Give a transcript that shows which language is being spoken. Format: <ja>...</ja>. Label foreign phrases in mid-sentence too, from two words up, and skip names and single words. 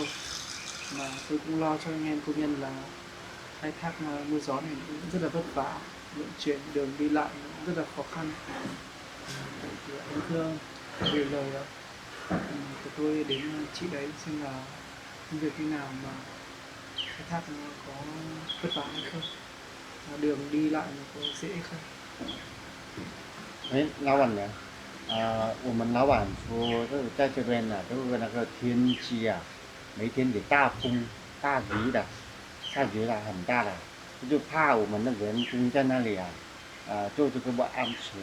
<vi>Mà tôi cũng lo cho anh em công nhân là khai thác mưa gió này cũng rất là vất vả, vận chuyển đường đi lại cũng rất là khó khăn. Thì anh thưa gửi lời của tôi đến chị đấy xem là công việc như nào mà khai thác nó có vất vả hay không, đường đi lại nó có dễ không.</vi> <zh>哎，老板娘，我们老板说，就是在这边呢，就是那个天气啊，每天得大风大雨的，下雨了很大的，就怕我们的员工在那里啊，做这个不安全。</zh>